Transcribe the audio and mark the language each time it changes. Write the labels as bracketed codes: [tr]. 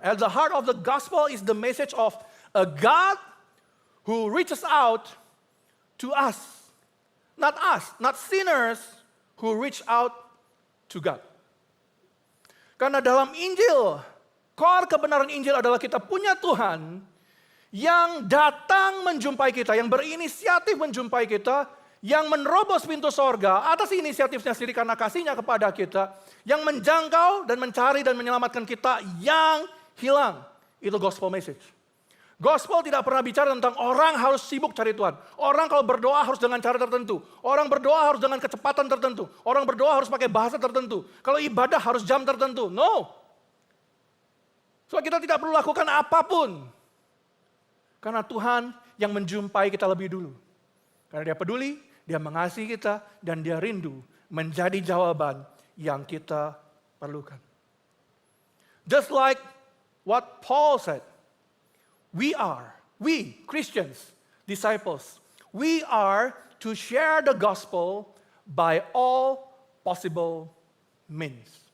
[en] At the heart of the gospel is the message of a God who reaches out to us. Not sinners who reach out to God. [id] Karena dalam Injil, core kebenaran Injil adalah kita punya Tuhan yang datang menjumpai kita, yang berinisiatif menjumpai kita, yang menerobos pintu sorga atas inisiatifnya sendiri karena kasihnya kepada kita, yang menjangkau dan mencari dan menyelamatkan kita yang hilang. Itu gospel message. Gospel tidak pernah bicara tentang orang harus sibuk cari Tuhan. Orang kalau berdoa harus dengan cara tertentu. Orang berdoa harus dengan kecepatan tertentu. Orang berdoa harus pakai bahasa tertentu. Kalau ibadah harus jam tertentu. No. So kita tidak perlu lakukan apapun. Karena Tuhan yang menjumpai kita lebih dulu. Karena dia peduli, dia mengasihi kita, dan dia rindu menjadi jawaban yang kita perlukan. [en] Just like what Paul said, we Christians, disciples, we are to share the gospel by all possible means.